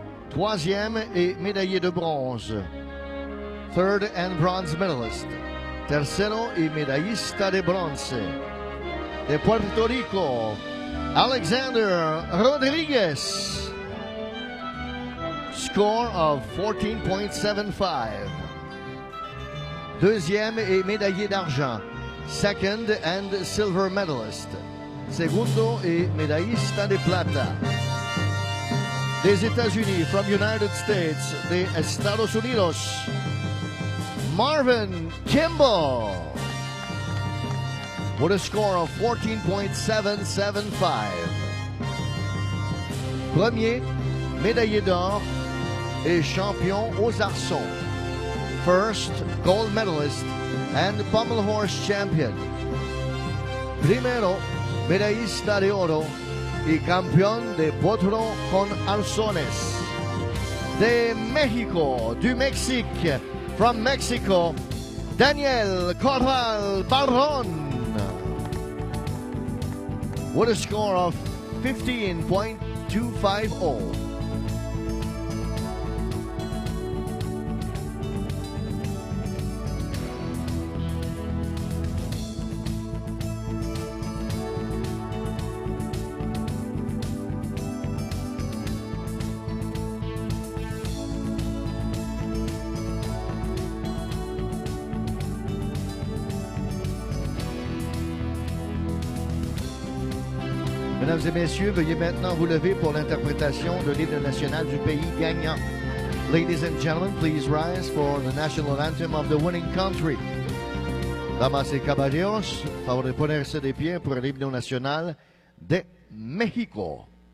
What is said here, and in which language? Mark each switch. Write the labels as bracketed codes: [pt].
[fr] Troisième et médaillé de bronze. [en] Third and bronze medalist. [es] Tercero y medallista de bronce. De Puerto Rico, Alexander Rodriguez. [en] Score of 14.75. [fr] Deuxième et médaillé d'argent. [en] Second and silver medalist. [es] Segundo et medallista de plata. [fr] Des États-Unis, [en] from United States, [es] de Estados Unidos, Marvin Kimball, [en] with a score of 14.775. [fr] Premier, médaillé d'or et champion aux arçons. [en] First, gold medalist and pommel horse champion. [es] Primero, medallista de oro y campeón de potro con arzones. De México, [fr] du Mexique, [en] from Mexico, Daniel Corral Barron, with a score of 15.250. [fr] Mesdames et messieurs, veuillez maintenant vous lever pour l'interprétation de l'hymne national du pays gagnant. [en] Ladies and gentlemen, please rise for the national anthem of the winning country. [es] Damas y caballeros, favor de ponerse de pie por el himno nacional de México.